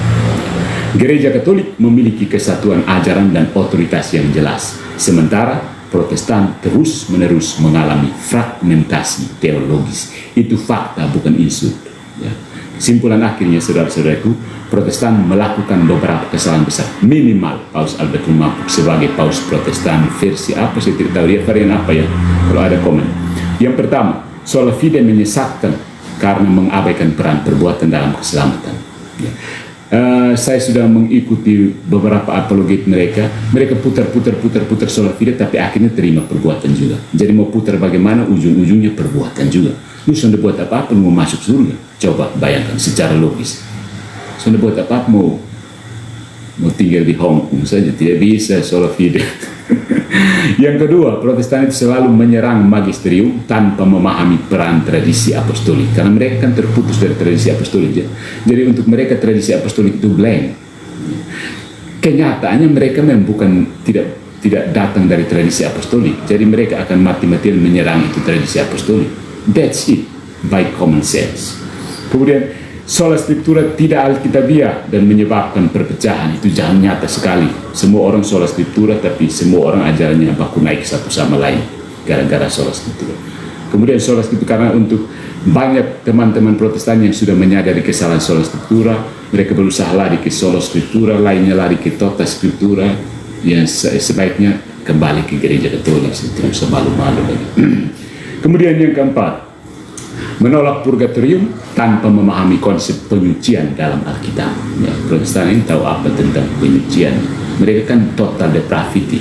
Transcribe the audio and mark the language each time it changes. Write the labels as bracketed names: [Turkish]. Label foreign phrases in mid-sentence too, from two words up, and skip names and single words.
[Indonesian] Gereja Katolik memiliki kesatuan ajaran dan otoritas yang jelas, sementara Protestan terus-menerus mengalami fragmentasi teologis. Itu fakta, bukan insult. Ya. Kesimpulan akhirnya, saudara-saudaraku, Protestan melakukan beberapa kesalahan besar. Minimal Paus Albert Mampuk sebagai Paus Protestan versi apa, saya tidak tahu dia varian apa ya, kalau ada komen. Yang pertama, [Latin] sola fide [Indonesian] menyesatkan karena mengabaikan peran perbuatan dalam keselamatan. Ya. Saya sudah mengikuti beberapa apologet mereka putar [Latin] sola fide, [Indonesian] tapi akhirnya terima perbuatan juga. Jadi mau putar bagaimana, ujung-ujungnya perbuatan juga. Lu sudah buat apa-apa mau masuk surga, coba bayangkan secara logis. Sudah buat apa mau tinggal di Hong Kong saja, tidak bisa [Latin] sola fide. [Indonesian] Yang kedua, Protestan itu selalu menyerang magisterium tanpa memahami peran tradisi apostolik, karena mereka kan terputus dari tradisi apostolik ya. Jadi untuk mereka tradisi apostolik itu blank. Kenyataannya mereka memang tidak datang dari tradisi apostolik, jadi mereka akan mati-matian menyerang itu tradisi apostolik. [English] That's it, by common sense. [Indonesian] Kemudian [Latin] sola scriptura [Indonesian] tidak alkitabiah dan menyebabkan perpecahan, itu jangan nyata sekali. Semua orang [Latin] sola scriptura, [Indonesian] tapi semua orang ajarannya baku naik satu sama lain gara-gara [Latin] sola scriptura. Kemudian sola scriptura, [Indonesian] karena untuk banyak teman-teman Protestan yang sudah menyadari kesalahan [Latin] sola scriptura, [Indonesian] mereka berusaha lari ke [Latin] sola scriptura, [Indonesian] lainnya lari ke [Latin] tota scriptura, [Indonesian] yang sebaiknya kembali ke gereja Katolik, tidak usah malu-malu lagi. Kemudian yang keempat, menolak purgatorium tanpa memahami konsep penyucian dalam Alkitab. Ya, Protestan ini tahu apa tentang penyucian. Mereka kan [English] total depravity.